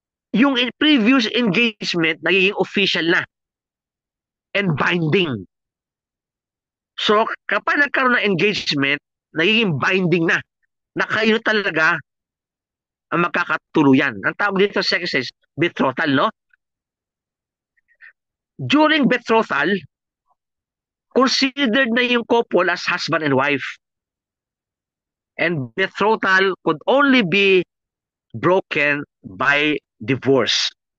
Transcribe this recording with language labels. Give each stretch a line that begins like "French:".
Filipino: Yung previous engagement nagiging official na and binding. So, kapag nagkaroon ng engagement, nagiging binding na kayo talaga ang magkakatuluyan. Ang tawag dito sa sex is betrothal, no? During betrothal, considered na yung couple as husband and wife.
English: And betrothal could only be broken by divorce.